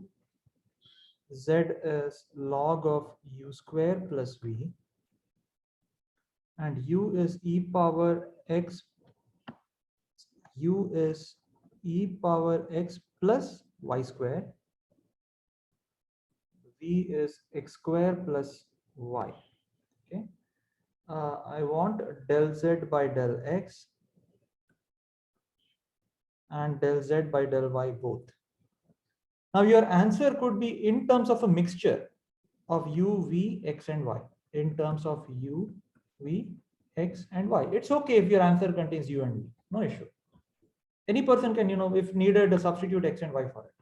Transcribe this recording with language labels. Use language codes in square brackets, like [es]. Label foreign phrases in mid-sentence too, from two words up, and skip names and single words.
[en] Z is log of u square plus v, and u is e power x. U is e power x plus y square. V is x square plus y. Okay. I want del z by del x and del z by del y both. Now your answer could be in terms of a mixture of u, v, x and y. In terms of u, v, x and y. It's okay if your answer contains u and v. No issue. Any person can, if needed, substitute x and y for it.